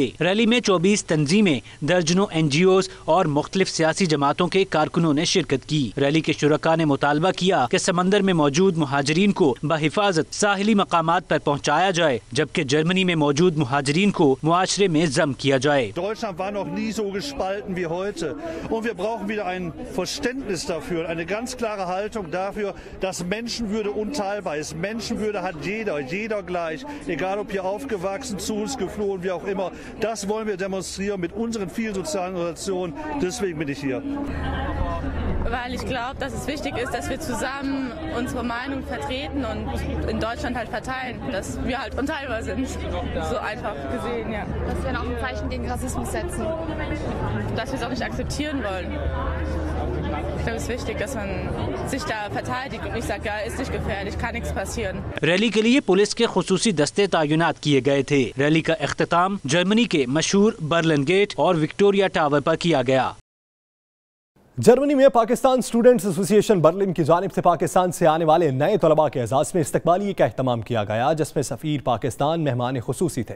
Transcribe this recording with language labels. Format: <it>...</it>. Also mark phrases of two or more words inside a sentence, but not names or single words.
<ur>ریلی میں 24 تنظیمیں، درجنوں NGOs اور مختلف سیاسی جماعتوں کے کارکنوں نے شرکت کی. ریلی کے شرکا نے مطالبہ کیا کہ سمندر میں موجود مہاجرین کو بحفاظت ساحلی مقامات پر پہنچایا جائے، جبکہ جرمنی میں موجود مہاجرین کو معاشرے میں ضم کیا جائے.</ur> <de>Deutschland war noch nie so gespalten wie heute und wir brauchen wieder ein Verständnis dafür, eine ganz klare Haltung dafür, dass Menschenwürde unteilbar ist. Menschenwürde hat jeder gleich, egal ob hier aufgewachsen, zu uns geflohen, wie auch immer. Das wollen wir demonstrieren mit unseren vielen sozialen Organisationen. Deswegen bin ich hier. Weil ich glaube, dass es wichtig ist, dass wir zusammen unsere Meinung vertreten und in Deutschland halt verteilen, dass wir halt unteilbar sind. So einfach gesehen, ja. Dass wir auch ein Zeichen gegen Rassismus setzen. Dass wir es auch nicht akzeptieren wollen. Ich glaube, es ist wichtig, dass man sich da verteidigt und nicht sagt, ja, ist nicht gefährlich, kann nichts passieren.</de> <ur>ریلی کے لیے پولیس کے خصوصی دستے تعینات کیے گئے تھے. ریلی کا اختتام جرمنی کے مشہور برلن گیٹ اور وکٹوریہ ٹاور پر کیا گیا. جرمنی میں پاکستان اسٹوڈنٹس ایسوسی ایشن برلن کی جانب سے پاکستان سے آنے والے نئے طلبہ کے اعزاز میں استقبالیے کا اہتمام کیا گیا، جس میں سفیر پاکستان مہمان خصوصی تھے.</ur>